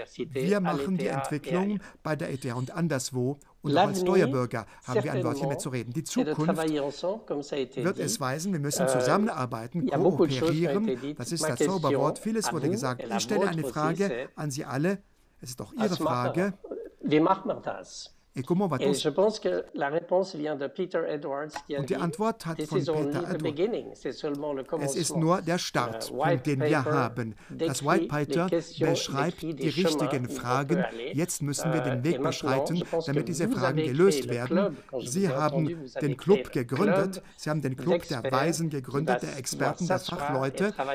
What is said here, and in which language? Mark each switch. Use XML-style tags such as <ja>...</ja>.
<de>Wir machen die Entwicklung bei der ETH und anderswo. Und auch als Steuerbürger haben wir ein Wörtchen mitzureden. Die Zukunft wird es weisen, wir müssen zusammenarbeiten, kooperieren. Das ist das Zauberwort. Vieles wurde gesagt. Ich stelle eine Frage an Sie alle. Es ist auch Ihre Frage. Wie macht man das?</de> <fr>Et comment va-t-on? Et je pense que la réponse vient de Peter Edwards, qui a</fr> <de>Und die</de> <fr>dit,</fr> <de>Antwort hat von Peter Edwards. Es ist nur der Startpunkt, den wir haben. Das White Paper beschreibt die richtigen Fragen. Jetzt müssen wir den Weg beschreiten, damit diese Fragen gelöst werden. Sie haben den Club gegründet. Sie haben den Club der Weisen gegründet, der Experten, der Fachleute.</de>